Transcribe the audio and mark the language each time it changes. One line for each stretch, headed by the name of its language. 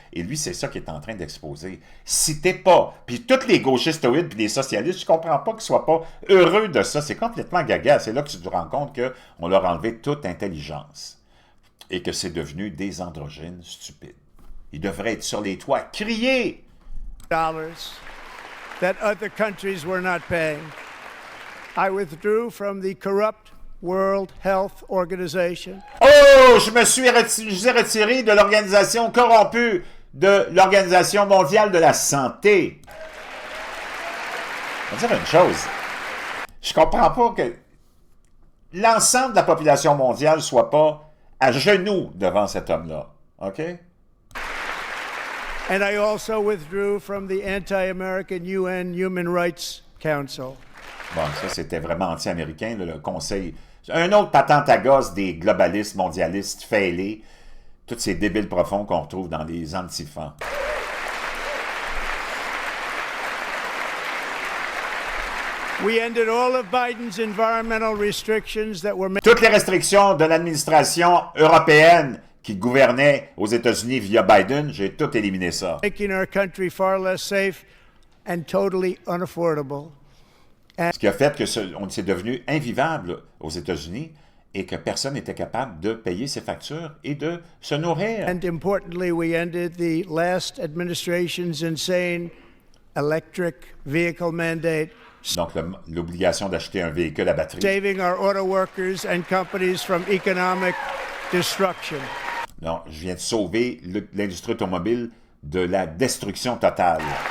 French: Et lui, c'est ça qu'il est en train d'exposer. Si t'es pas, puis tous les gauchistoïdes puis les socialistes, je comprends pas qu'ils soient pas heureux de ça. C'est complètement gaga. C'est là que tu te rends compte qu'on leur a enlevé toute intelligence et que c'est devenu des androgynes stupides. Ils devraient être sur les toits à crier.
English: Dollars that other countries were not paying. I withdrew from the corrupt World Health Organization.
French: Oh, je me suis retiré de l'organisation corrompue de l'Organisation mondiale de la santé. Je vais dire une chose. Je comprends pas que l'ensemble de la population mondiale soit pas à genoux devant cet homme-là.
English: OK? And I also withdrew from the anti-American UN Human Rights Council.
French: Bon, ça, c'était vraiment anti-américain, le Conseil. Un autre patente à gosse des globalistes, mondialistes, fêlés, tous ces débiles profonds qu'on retrouve dans les antifans.
English: We ended all of Biden's environmental restrictions that were
French: Toutes les restrictions de l'administration européenne qui gouvernait aux États-Unis via Biden, j'ai tout éliminé ça.
English: making our country far less safe and totally unaffordable.
French: Ce qui a fait que c'est devenu invivable aux États-Unis et que personne n'était capable de payer ses factures et de se nourrir.
English: And importantly, we ended the last administration's insane electric vehicle mandate,
French: Donc, l'obligation d'acheter un véhicule à batterie.
English: saving our auto workers and companies from economic destruction.
French: Non, je viens de sauver l'industrie automobile de la destruction totale.